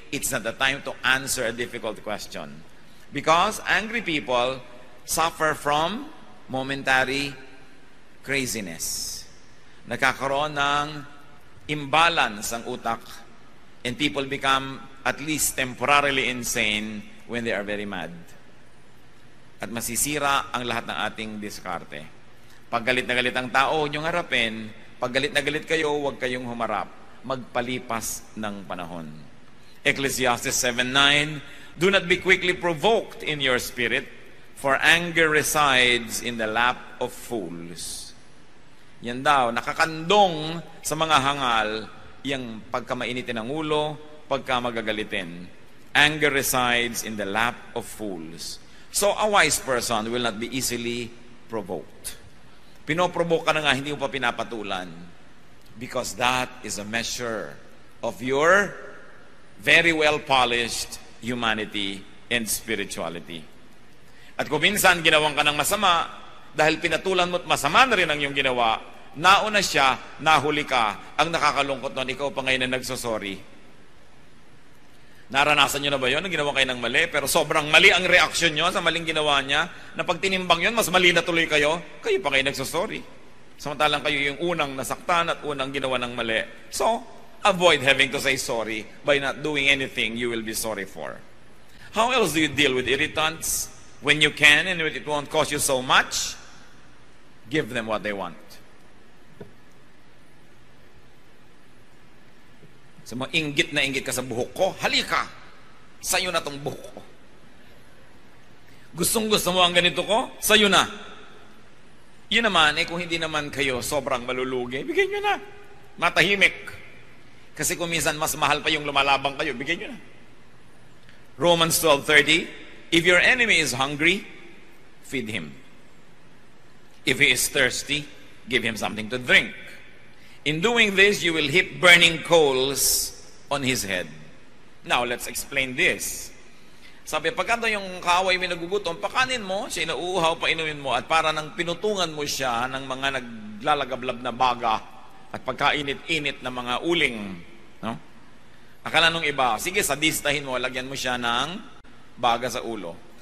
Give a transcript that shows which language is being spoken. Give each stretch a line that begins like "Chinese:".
English: It's not the time to answer a difficult question. Because angry people suffer from momentary craziness.
Filipino: Nagkakaroon ng imbalance ang utak,
English: and people become at least temporarily insane when they are very mad.
Filipino: At masisira ang lahat ng ating diskarte. Pag galit na galit ang tao, huwag niyong harapin, Pag galit na galit kayo, huwag kayong humarap. Magpalipas ng panahon.
English: Ecclesiastes 7:9, do not be quickly provoked in your spirit, for anger resides in the lap of fools.
Filipino: Yan daw, nakakandong sa mga hangal, yung pagka mainitin ang ulo, pagka magagalitin.
English: Anger resides in the lap of fools. So a wise person will not be easily provoked.
Filipino: Pinoprovoke ka na nga, hindi mo pa pinapatulan.
English: Because that is a measure of your very well-polished humanity and spirituality.
Filipino: At kung minsan ginawang ka ng masama, dahil pinatulan mo at masama na rin ang iyong ginawa, nauna siya, nahuli ka, ang nakakalungkot nun, ikaw pa ngayon na nagsosorry. Naranasan nyo na ba yun? Nang ginawa kayo ng mali, pero sobrang mali ang reaksyon nyo sa maling ginawa niya, na pag tinimbang yun, mas mali na tuloy kayo pa ngayon nagsosorry. Samantalang kayo yung unang nasaktan at unang ginawa ng mali.
English: So, avoid having to say sorry by not doing anything you will be sorry for. How else do you deal with irritants? When you can and it won't cost you so much, give them what they want.
Filipino: So, inggit na inggit ka sa buhok ko, halika, sa'yo na tong buhok ko. Gustong-gusto mo ang ganito ko, sa'yo na. Yun naman, kung hindi naman kayo sobrang malulugi, bigay nyo na. Matahimik. Kasi kung minsan mas mahal pa yung lumalabang kayo, bigay nyo na.
English: Romans 12:30, if your enemy is hungry, feed him. If he is thirsty, give him something to drink. In doing this, you will heap burning coals on his head. Now, let's explain this.
Filipino: Sabi, pagka yung kaaway may nagugutom, pakanin mo, siya inauuhaw, painumin mo, at para nang pinutungan mo siya ng mga naglalagablab na baga at pagkainit-init na mga uling. No? Akala nung iba, sige, sadistahin mo, lagyan mo siya ng baga sa ulo.